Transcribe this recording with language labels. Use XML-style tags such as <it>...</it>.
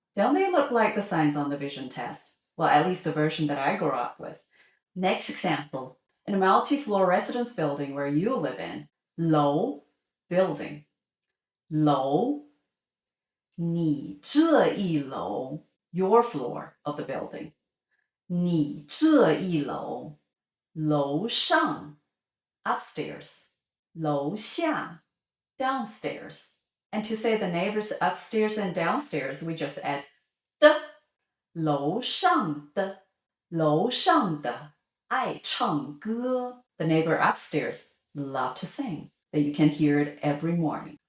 <en>Don't they look like the signs on the vision test? Well, at least the version that I grew up with. Next example. In a multi-floor residence building where you live in, 楼, building.</en> <zh>楼, 你这一楼,</zh> <en>your floor of the building.</en> <zh>你这一楼, 楼上,</zh> <en>upstairs. 楼下, downstairs. And to say the neighbors upstairs and downstairs, we just add 的.</en> <zh>楼上的, 楼上的, 爱唱歌.</zh> <en>The neighbor upstairs love to sing, that you can hear it every morning.</en>